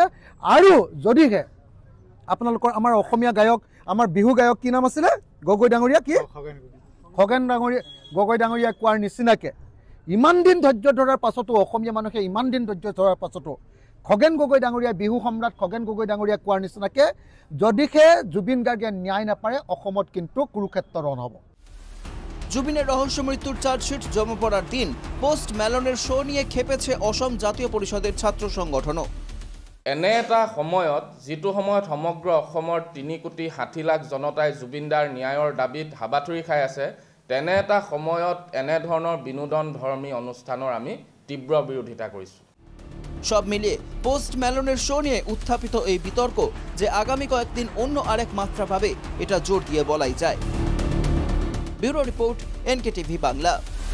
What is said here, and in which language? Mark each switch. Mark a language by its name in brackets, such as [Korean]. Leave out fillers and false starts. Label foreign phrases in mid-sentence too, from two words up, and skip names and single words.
[Assamese] আৰু যদিহে আপোনালোকৰ আমাৰ অসমীয়া গায়ক, আমাৰ বিহু গায়ক কি নাম আছিলে, গগৈ ডাঙৰীয়া, কি খগেন গগৈ ডাঙৰীয়া কোৱাৰ নিচিনাকৈ ইমান দিন ধৈৰ্য ধৰাৰ পাছতো, অসমীয়া মানুহে ইমান দিন ধৈৰ্য ধৰাৰ পাছতো খগেন গগৈ ডাঙৰীয়া, বিহু সম্ৰাট খগেন গগৈ ডাঙৰীয়া কোৱাৰ নিচিনাকৈ যদিহে জুবিন গাৰ্গে ন্যায় নাপাৰে অসমত কিন্তু কুৰুক্ষেত্ৰ ৰণ হ'ব। [Bangla] জুবিনের রহস্য মৃত্যুর চার্জশিট জমা পড়ার দিন পোস্ট ম্যালোনের শো নিয়ে খেপেছে অসম জাতীয় পরিষদের ছাত্র সংগঠনও। [Assamese] এনে এটা সময়ত, যিটো সময়ত সমগ্ৰ অসমৰ 3,60,00,000 জনতাই জুবিনদাৰ ন্যায়ৰ দাবীত হাবাথুৰি খাই আছে, তেনে এটা সময়ত এনেধৰণৰ বিনোদন ধৰ্মী অনুষ্ঠানৰ আমি তীব্ৰ বিৰোধিতা কৰিছোঁ। [Bangla] সব মিলিয়ে পোস্ট ম্যালোনের শো নিয়ে উত্থাপিত এই বিতর্ক যে আগামী কয়েকদিন অন্য আরেক মাত্রা পাবে, এটা জোর দিয়ে বলাই যায়। [English] bureau report, [Bangla] NKTV বাংলা।